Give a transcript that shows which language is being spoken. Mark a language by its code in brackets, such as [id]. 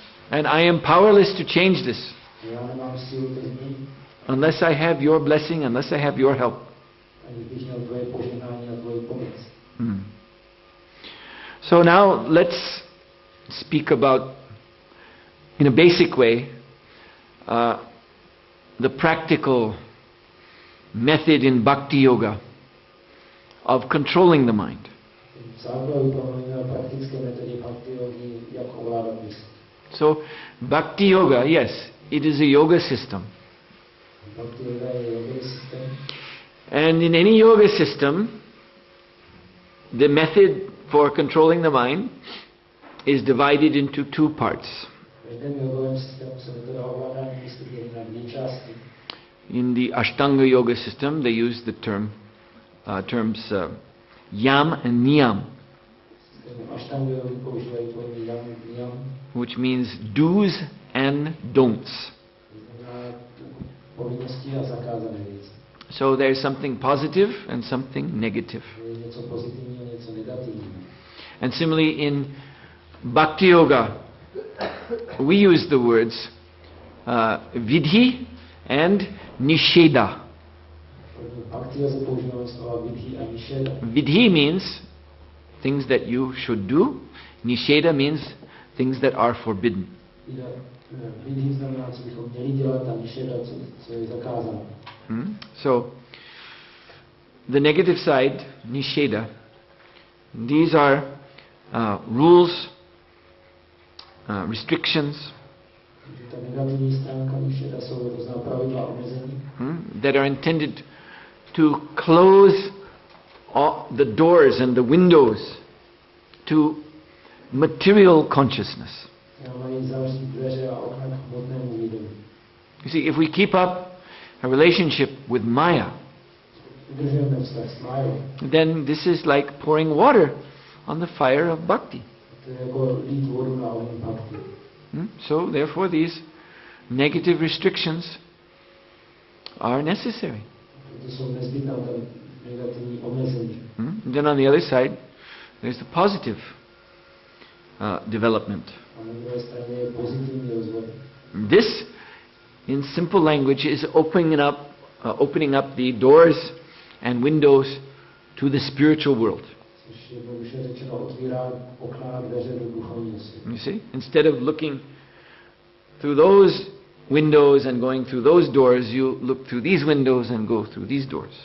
[en] And I am powerless to change this [cs] Já nemám sílu to změnit, [en] unless I have your blessing, unless I have your help. [cs] aniž bych měl tvoje požehnání a tvoji pomoc. [en] So now let's speak about, in a basic way, the practical method in bhakti yoga of controlling the mind. [cs] Základu promluvíme o praktické metodě bhakti yogi, jak ovládat mysl. [en] So bhakti yoga, yes, it is a yoga system. [cs] Bhakti yoga je yoga systém. [en] And in any yoga system, the method for controlling the mind is divided into two parts. [cs] V každém jogovém systému se metoda ovládání mysli dělí na dvě části. [en] In the Ashtanga yoga system, they use the terms yam and niyam, [cs] Ashtanga yogi používají pojmy yam, niyam, [en] which means do's and don'ts. [cs] znamená povinnosti a zakázané věci. [en] So there's something positive and something negative. [cs] Je něco pozitivního, něco negativního. [en] And similarly in Bhakti Yoga, we use the words vidhi and nisheda. [cs] V bhakti yoze používáme slova vidhi a nišeda. [en] Vidhi means things that you should do. Nisheda means things that are forbidden. [cs] Vidhi znamená, co bychom měli dělat, a nišeda, co je zakázané. [en] So, the negative side, nisheda, these are rules, restrictions [cs] Ta negativní stránka nišeda jsou různá pravidla omezení, [en] that are intended to close all the doors and the windows to material consciousness. [cs] mají zavřít dveře a okna k hmotnému vědomí. [en] You see, if we keep up a relationship with Maya, [cs] Udržujeme vztah s májou. [en] then this is like pouring water on the fire of bhakti. [cs] To je jako lít vodu na oheň bhakti. [en] So therefore these negative restrictions are necessary. [cs] To jsou nezbytná ta negativní omezení. [en] Then on the other side, there's the positive development. [cs] A na druhé straně je pozitivní rozvoj. [en] This, in simple language, is opening up the doors and windows to the spiritual world. [cs] Což jednoduše řečeno otvírá okna a dveře do duchovního světa. [en] You see, instead of looking through those windows and going through those doors, you look through these windows and go through these doors.